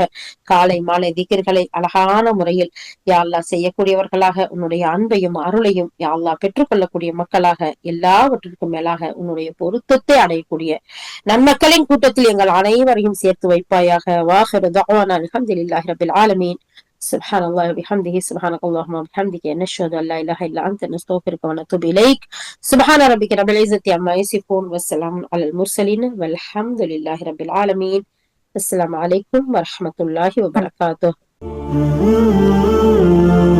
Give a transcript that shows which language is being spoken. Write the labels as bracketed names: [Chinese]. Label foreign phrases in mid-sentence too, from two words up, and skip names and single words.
[Tamil] காலை மாலை திக்ர்களை அழகான முறையில் [Arabic] يا الله [Tamil] செய்யக்கூடியவர்களாக, உன்னுடைய அன்பையும் அருளையும் [Arabic] يا الله [Tamil] பெற்றுக்கொள்ளக்கூடிய மக்களாக, எல்லாவற்றிற்கும் மேலாக உன்னுடைய பொருத்தத்தை அடையக்கூடிய நன்மக்களின் கூட்டத்தில் எங்கள் அனைவரையும் சேர்த்து வைப்பாயாக. [Arabic] وآخر دعوانا الحمد لله رب العالمين. سبحان الله وبحمده سبحانك اللهم وبحمدك نشهد أن لا إله إلا أنت نستغفرك ونتوب إليك. سبحان ربك رب العزة عما يصفون والسلام على المرسلين والحمد لله رب العالمين. السلام عليكم ورحمة الله وبركاته.